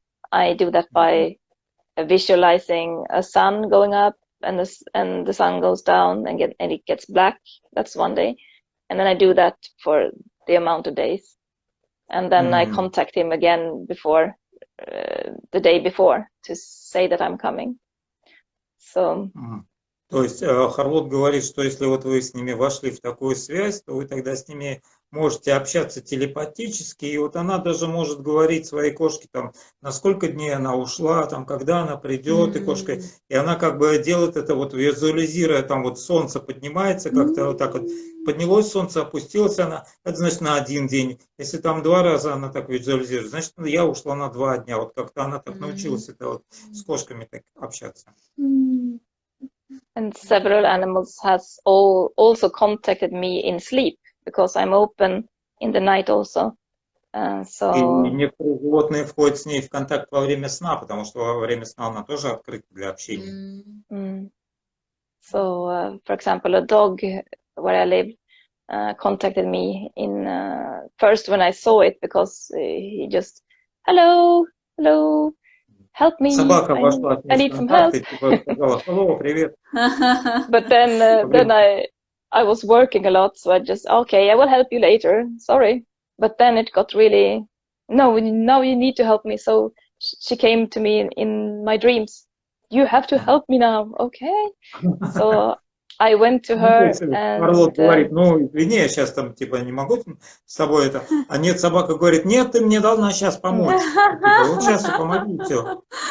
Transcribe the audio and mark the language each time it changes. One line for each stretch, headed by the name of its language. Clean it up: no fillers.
English: I do that by visualizing a sun going up and the sun goes down and it gets black. That's one day. And then I do that for the amount of days. And then I contact him again before the day before to say that I'm coming. So.
Russian: То есть Харлот говорит, что если вот вы с ними вошли в такую связь, то вы тогда с ними можете общаться телепатически, и вот она даже может говорить своей кошке, там, на сколько дней она ушла, там, когда она придет, и кошка, и она как бы делает это вот визуализируя, там вот солнце поднимается, как-то вот так вот, поднялось солнце, опустилось она, это значит на один день, если там 2 раза она так визуализирует, значит я ушла на 2 дня, вот как-то она так научилась это вот с кошками так общаться.
English: And several animals has also contacted me in sleep because I'm open in the night also. So.
Russian: И некоторые животные входят с ней в контакт во время сна, потому что во время сна она тоже открыта для общения.
English: So, for example, a dog where I live contacted me in first when I saw it because he just hello. Help me!
Russian: Собака вошла
English: I need some help.
Russian: Сказала, hello, привет.
English: But then I was working a lot, so I just okay, I will help you later. Sorry, but then it got really no. Now you need to help me. So she came to me in my dreams, you have to help me now, okay? So I went to her and...
Russian: Харлот говорит, ну, извини, я сейчас там, типа, не могу с тобой это. А нет, собака говорит, нет, ты мне должна сейчас помочь. Типа, вот сейчас и помоги, все.